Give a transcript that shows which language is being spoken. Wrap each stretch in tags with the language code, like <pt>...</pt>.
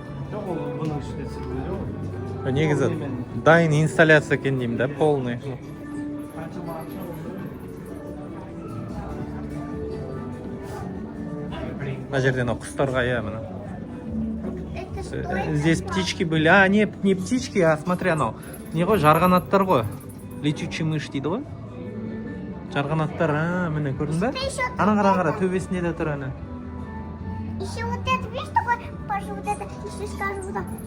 <kk>Жоқ, ол бұның ішінде түсірген ғой. Негізі дайын инсталляция екен деймін да, полный. Мына жерде мына құстарға, иә, мына.</kk> <ru>Это что? Здесь птички были. А, не птички, а смотри,</ru> <kk>анау. Не ғой, жарғанаттар ғой.</kk> <ru>Летючий мышь</ru> <kk>дейді ғой. Жарғанаттар, міне көрдің бе? Ана қара, төбесінде де тұр ана.</kk> <ru>Еще вот это, видишь, такой, Паша, вот это, еще скажу вот так.</ru>